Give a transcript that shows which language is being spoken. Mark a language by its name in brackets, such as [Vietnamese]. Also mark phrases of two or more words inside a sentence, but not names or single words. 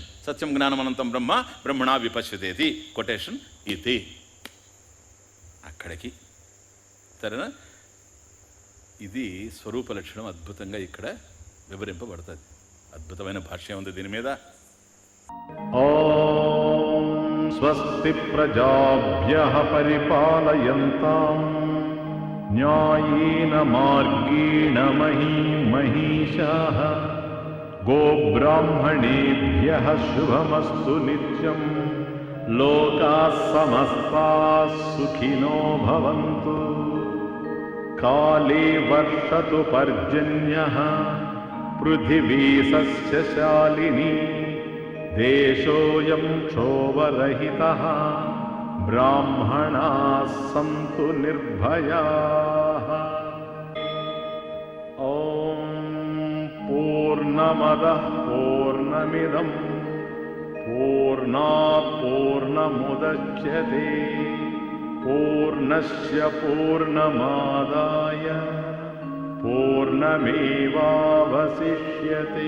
[Sanskrit] సత్యం జ్ఞానం అనంతం బ్రహ్మ బ్రహ్మణ విపశ్యతేతి కొటేషన్ ఇతి. [Telugu] అక్కడికి సరేనా? ఇది స్వరూప లక్షణం అద్భుతంగా ఇక్కడ వివరింపబడుతుంది. అద్భుతమైన భాష్యం ఉంది దీని మీద. [Sanskrit] ఓం స్వస్తి ప్రజాభ్యః పరిపాలయంతాం న్యాయేన మార్గేణ మహీశాః గోబ్రాహ్మణేభ్యః శుభమస్తు నిత్యం లోకాః సమస్తాః సుఖినో భవంతు. కాళే వర్షతు పర్జన్యః పృథివీ సస్యశాలినీ దేశోయం క్షోభరహితః బ్రాహ్మణాః సంతు నిర్భయాః. ఓం పూర్ణమదః పూర్ణమిదం पूर्णमिदं पूर्णात् पूर्णमुदच्यते पूर्णस्य पूर्णमादाय पूर्णमेवावशिष्यते।